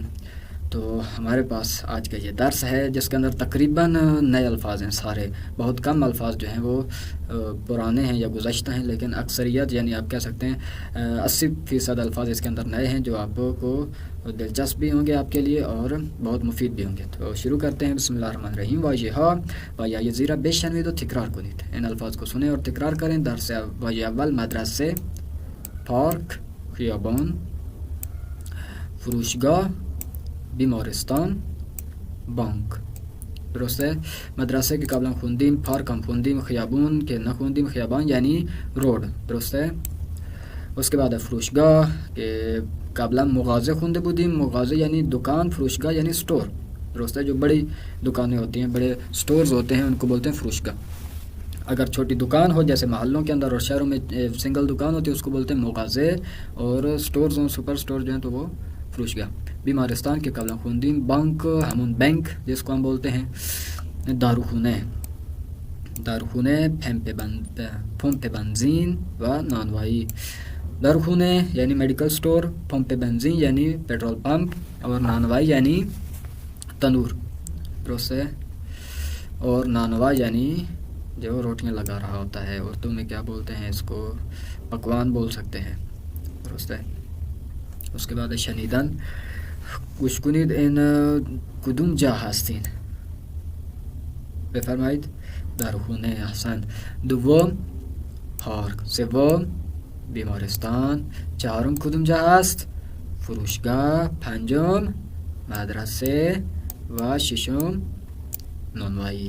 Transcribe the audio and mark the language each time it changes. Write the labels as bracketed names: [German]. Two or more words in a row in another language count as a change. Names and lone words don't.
[Urdu] تو ہمارے پاس آج کا یہ درس ہے جس کے اندر تقریباً نئے الفاظ ہیں. سارے بہت کم الفاظ جو ہیں وہ پرانے ہیں یا گزشتہ ہیں، لیکن اکثریت یعنی آپ کہہ سکتے ہیں 80% الفاظ اس کے اندر نئے ہیں جو آپ کو دلچسپ بھی ہوں گے آپ کے لیے اور بہت مفید بھی ہوں گے. تو شروع کرتے ہیں. [Arabic] بسم اللہ الرحمن الرحیم. [Persian] واژه‌ها و یا زیرا بشنوید و تکرار کنید. [Urdu] ان الفاظ کو سنیں اور تکرار کریں. [Persian] درس واژه اول مدرسه، پارک، خیابان، فروشگاه، بیمارستان، بانک. درسته؟ مدرسه که قبلا خوندیم، پارک هم خوندیم، خیابون که نخوندیم، خیابان یعنی رود. درسته؟ [Urdu] اس کے بعد [Persian] فروشگاه که قبلا مغازه خونده بودیم، مغازه یعنی دکان، فروشگاه یعنی سٹور. درسته؟ [Urdu] جو بڑی دکانیں ہوتی ہیں، بڑے سٹورز ہوتے ہیں، ان کو بولتے ہیں فروشگاه. اگر چھوٹی دکان ہو جیسے محلوں کے اندر اور شہروں میں سنگل دکان ہوتی ہے اس کو بولتے ہیں مغازه، اور سٹورز ہوں، سپر سٹور جو ہیں تو وہ فروشگاه. [Persian] بیمارستان کے قبلا خوندیم. بانک همون [Urdu] بنک جس کو ہم بولتے ہیں. [Persian] داروخونه، داروخونه، پمپ بنزین و نانوایی. داروخونه یعنی [English] medical store, [Persian] پمپ بنزین یعنی [English] petrol pump, [Persian] اور نانوائی یعنی تنور. [Urdu] درست ہے؟ اور نانوا یعنی جو روٹیاں لگا رہا ہوتا ہے. اردو میں کیا بولتے ہیں اس کو؟ پکوان بول سکتے ہیں. درست ہے؟ اس کے بعد شنیدن. [Persian] گوش کنید این کدوم جا هستین؟ بفرمایید. داروخونه. احسن. دوم پارک، سوم بیمارستان، چهارم کدوم جا هست؟ فروشگاه، پنجم مدرسه و ششم نانوایی.